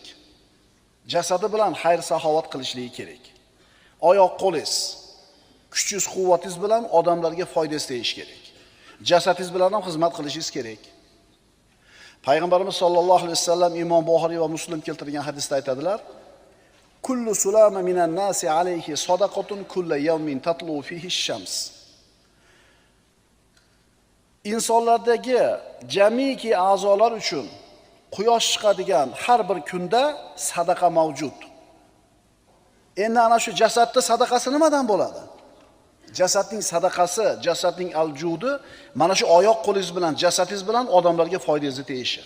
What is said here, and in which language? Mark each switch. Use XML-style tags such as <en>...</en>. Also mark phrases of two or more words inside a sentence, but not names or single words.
<uz>Jasadi bilan xayr-saxovat qilishligi kerak. Oyoq qo'lingiz, kuchingiz, quvvatingiz bilan odamlarga foyda isteyish kerak. Jasadingiz bilan ham xizmat qilishingiz kerak. Payg'ambarimiz</uz> <ar>صلى الله عليه وسلم</ar> <uz>Imom Buxoriy va Muslim keltirgan hadisda aytadilar:</uz> <ar>"كل سلامى من الناس عليه صدقة كل يوم تطلع فيه الشمس."</ar> <uz>insonlardagi jamiki a'zolar uchun quyosh chiqadigan har bir kunda sadaqa mavjud. Endi ana shu jasadning sadaqasi nimadan bo'ladi? Jasadning sadaqasi, jasadning aljudi mana shu oyoq qo'lingiz bilan, jasadingiz bilan odamlarga foydangizni tegishi.</uz>